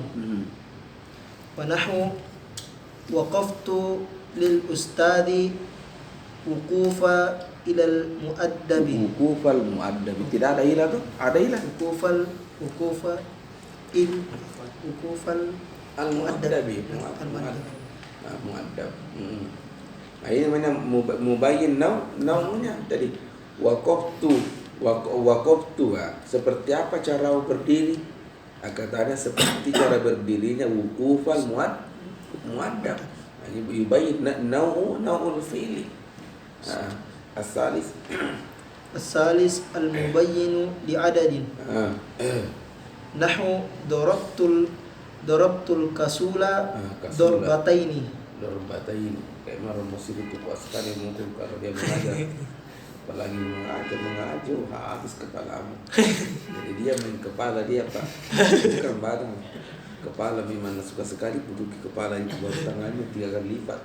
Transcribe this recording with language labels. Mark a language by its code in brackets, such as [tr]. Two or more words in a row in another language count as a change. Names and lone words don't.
[ar] ونحو وقفت للأستاذ وقوف إلى المؤدب. وقوف المؤدب. [id] Tidak ada ilah tuh? Ada ilah. [ar] وقوف المؤدب. مؤدب. [id] Nah, ini namanya mubayyin naunya tadi. Waqaftu seperti apa cara berdiri? Katanya seperti cara berdirinya [ar] وقوف المؤدب. يبين نوع الفعل. الثالث المبين لعدد. نحو ضربت الكسول ضربتين. [id] Kayak orang Mesir itu kuat sekali mungkin kalau dia mengajar. Apalagi mengajar habis kepalamu. Jadi dia main kepala dia Pak, bukan badan. Kepala memang suka sekali duduk di kepala itu, baru tangannya 3 kali lipat.